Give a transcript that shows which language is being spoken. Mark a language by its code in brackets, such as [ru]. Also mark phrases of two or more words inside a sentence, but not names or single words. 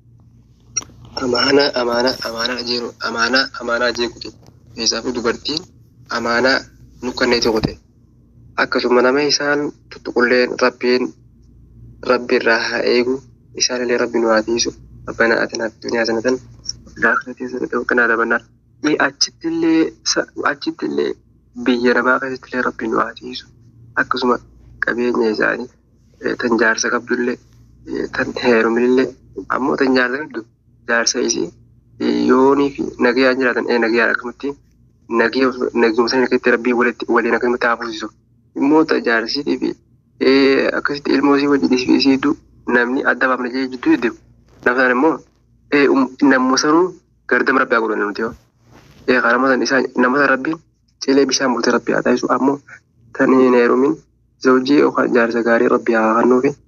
[om] amaanaa jeequte isaafuu dubartiin amaanaa nukkannee tokkote akkasuma nama isaan tuttuqulleen rabbi irraa haa eegu isaanillee rabbi nu haa tiisu [ar] ربنا آتنا في الدنيا حسنة وفي الآخرة حسنة وقنا عذاب النار [om] achittillee biyya namaa keessattillee rabbi nu haa tiisu akkasuma qabeenya isaanii tan jaarsa qabdullee tan heerumillee ammoo tan jaarsa qabdu jaarsa isii yoonii fi nagayaan jiraatan nagayaan akkamitti naguma sana keessatti rabbii waliin akkamitti hafuusisu immoo jaarsiitii fi akkasitti ilmoo isii wajjin isiitu namni adda baafna jee jidduu deddeebi'u nama sana immoo namuma sanuu gardama rabbii haa godhan nuti yoo nama sana rabbiin cilee bishaan bultee rabbii haa taasisu ammoo tan hin heerumin zawjii yookaan jaarsa gaarii rabbii haa kennuufi